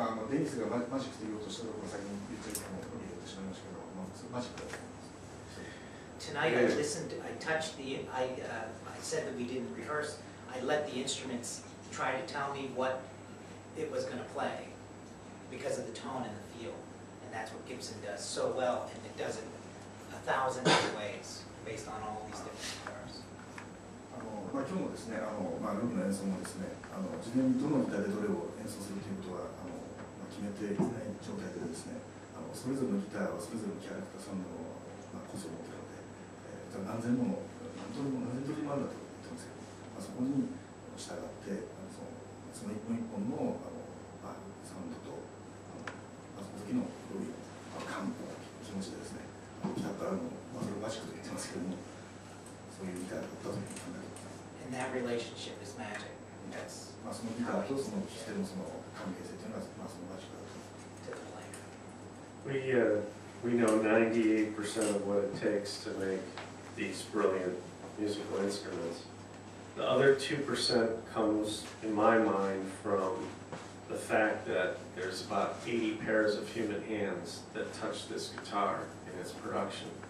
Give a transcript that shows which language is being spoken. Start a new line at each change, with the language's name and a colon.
Japanese: デニスがマジックと言おうとしたところ先に言ってるのを言ってしまいましたけど、マジックだと思います。
English: Tonight I listened, I touched I said that we didn't rehearse. I let the instruments try to tell me what it was going to play because of the tone and the feel. And that's what Gibson does so well, and it does it 1,000 different ways based on all these different guitars.
Japanese: 今日のですね、ルーの演奏もですね、事前にどのギターでどれを演奏するということは決めていない状態でですね、それぞれのギターはそれぞれのキャラクターサウンドの個性を持っているので、何千もの何通りもあるんだと言ってますけど、そこに従ってその一本一本のサウンドとその時のどういう気持ちでですね、ギターからのそれをマジックと言ってますけども、そういうギターだったというふうに考えています。
English: And that relationship is magic. That's
Japanese: そのギターとその聴き手のその関係性というのはそのマジックだと。
English: to the player. We know 98% of what it takes to make these brilliant musical instruments. The other 2% comes, in my mind, from the fact that there's about 80 pairs of human hands that touch this guitar in its production.